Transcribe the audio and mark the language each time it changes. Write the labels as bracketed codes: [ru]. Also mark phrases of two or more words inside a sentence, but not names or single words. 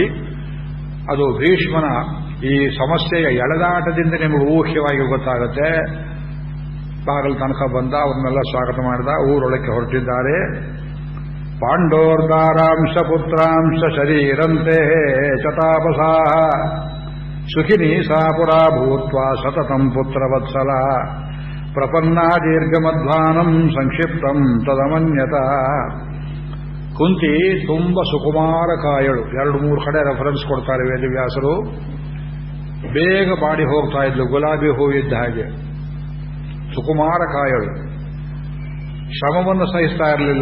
[kn] ಅದು ಭೀಷ್ಮನ ಈ ಸಮಸ್ಯೆಯ ಎಳೆದಾಟದಿಂದ ನಿಮಗೆ ಊಹ್ಯವಾಗಿ ಗೊತ್ತಾಗುತ್ತೆ. ಬಾಗಲ ತನಕ ಬಂದ, ಅವನ್ನೆಲ್ಲ ಸ್ವಾಗತ ಮಾಡಿದ. ಊರೊಳಕ್ಕೆ ಹೊರಟಿದ್ದಾರೆ. [sa] ಪಾಂಡೋರ್ದಾರಾಂಶ ಪುತ್ರಾಂಶ ಶರೀರಂತೆ ಚತಾಪಸಾ ಸುಖಿನಿ ಸಾ ಪುರಾ ಭೂತ್ವಾ ಸತತಂ ಪುತ್ರವತ್ಸಲ ಪ್ರಪನ್ನ ದೀರ್ಘಮಧ್ವಾನಂ ಸಂಕ್ಷಿಪ್ತಂ ತದಮನ್ಯತ. [kn] ಕುಂತಿ ತುಂಬ ಸುಕುಮಾರ ಕಾಯಳು. 2-3 ಕಡೆ ರೆಫರೆನ್ಸ್ ಕೊಡ್ತಾರೆ ವೇದವ್ಯಾಸರು. ಬೇಗ ಬಾಡಿ ಹೋಗ್ತಾ ಇದ್ಲು, ಗುಲಾಬಿ ಹೂವಿದ್ದ ಹಾಗೆ. ಸುಕುಮಾರ ಕಾಯಳು, ಶ್ರಮವನ್ನು ಸಹಿಸ್ತಾ ಇರಲಿಲ್ಲ.